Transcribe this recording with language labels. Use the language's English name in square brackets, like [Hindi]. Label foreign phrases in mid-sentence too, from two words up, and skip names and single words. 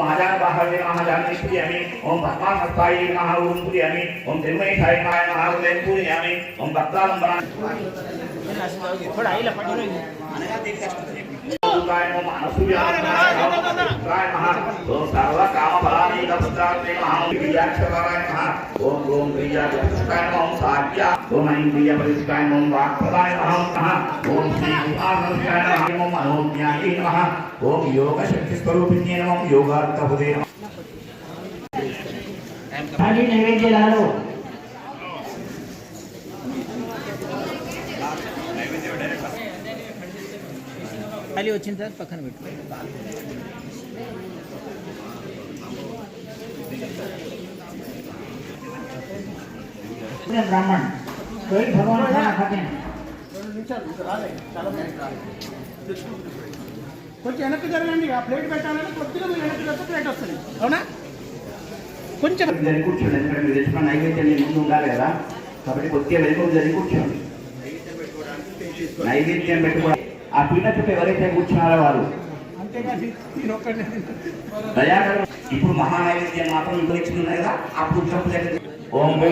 [Sanskrit] आजानबाहाय नमः जानकी पूजयामि ओम पद्मासनस्थाय नमः ओम पूजयामि ओम तिरुमणिसाय नमः ओम पूजयामि ओम भक्तालंबराय [Marathi] थोड़ा आईला पाठवलं [Sanskrit] नमः अनसूयाय नमः ओम सर्व काम फलानि दत्ताय नमः ओम विद्याक्षराय नमः ओम ओम क्रियाक्षराय नमः ओम साध्या ओम इंद्रिय परिष्काय नमः ओम वाक्पदाय नमः ओम श्री गुहानंदाय नमः ओम मनोज्ञाय नमः ओम योग शक्ति स्वरूपिण्ये नमः ओम योगार्थबुधे नमः [Hindi] थाली नैवेद्य लालो थाली [Telugu] వచ్చిన తర్వాత పక్కన పెట్టు [Hindi] ब्राह्मण कोई भगवान खाना खाते हैं [Telugu] కొంచెం వెనక్కి జరగండి ఆ ప్లేట్ పెట్టాలని కొద్దిగా మీరు వెనక్కి జరిగితే ప్లేట్ వస్తుంది అవునా కొంచెం జరిగి కూర్చోండి ఎందుకంటే మీరు తెచ్చుకున్న నైవేద్యం మీ ముందు ఉండాలి కదా కాబట్టి కొద్దిగా వెనుక జరిగి కూర్చోండి నైవేద్యం పెట్టుకోండి ఆ పీట చుట్టూ ఎవరైతే కూర్చున్నారో వారు అంతేగాని నేను ఒక్కడే దయాకర్ ఇప్పుడు మహా నైవేద్యం మాత్రం ఇంట్లో తెచ్చుకున్నారు కదా ఆ కూర్చోపు ఓం